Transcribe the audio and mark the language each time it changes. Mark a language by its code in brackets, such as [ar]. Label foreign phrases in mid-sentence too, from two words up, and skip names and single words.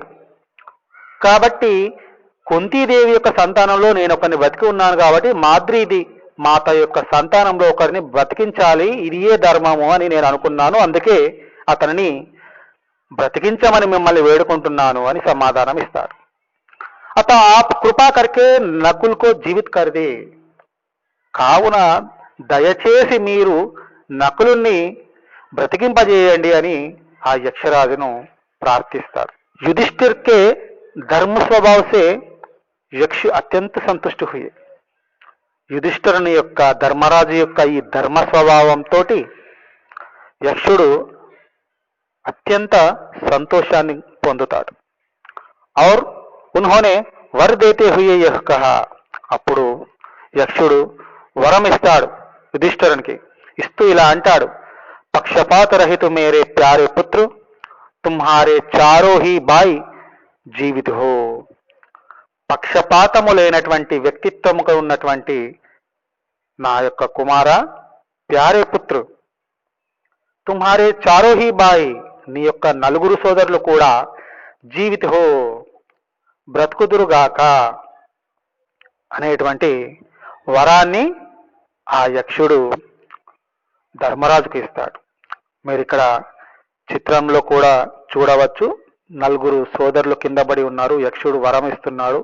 [te] కాబట్టి కుంతీదేవి యొక్క సంతానంలో నేను ఒకరిని బతికి ఉన్నాను కాబట్టి మాద్రిది మాత యొక్క సంతానంలో ఒకరిని బ్రతికించాలి, ఇదియే ధర్మము అని నేను అనుకున్నాను, అందుకే అతనిని బ్రతికించమని మిమ్మల్ని వేడుకుంటున్నాను అని సమాధానం ఇస్తాడు. [hi] अतः आप कृपा करके नकुल को जीवित कर दे, [te] కావున దయచేసి మీరు నకులుని బ్రతికింపజేయండి అని ఆ యక్షరాజును ప్రార్థిస్తాడు. [hi] युधिष्ठिर के धर्म स्वभाव से यक्ष अत्यंत संतुष्ट हुए. [te] యుధిష్ఠిరుని యొక్క ధర్మరాజు యొక్క ఈ ధర్మ స్వభావంతో యక్షుడు అత్యంత సంతోషాన్ని పొందుతాడు. [hi] और उन्होंने वर देते हुए यह कहा, [te] అప్పుడు యక్షుడు వరం ఇస్తాడు యుధిష్ఠిరునికి. ఇస్తూ ఇలా అంటాడు, [hi] पक्षपात रहित मेरे प्यारे पुत्र, तुम्हारे चारों ही भाई जीवित हो. [te] పక్షపాతము లేనటువంటి వ్యక్తిత్వముగా ఉన్నటువంటి నా యొక్క కుమార, [hi] प्यारे पुत्र, तुम्हारे चारों ही भाई, [te] నీ యొక్క నలుగురు సోదరులు కూడా [hi] जीवित हो, [te] బ్రతుకుదురుగాక అనేటువంటి వరాన్ని ఆ యక్షుడు ధర్మరాజుకు ఇస్తాడు. మీరు ఇక్కడ చిత్రంలో కూడా చూడవచ్చు, నలుగురు సోదరులు కింద పడి ఉన్నారు, యక్షుడు వరం ఇస్తున్నాడు.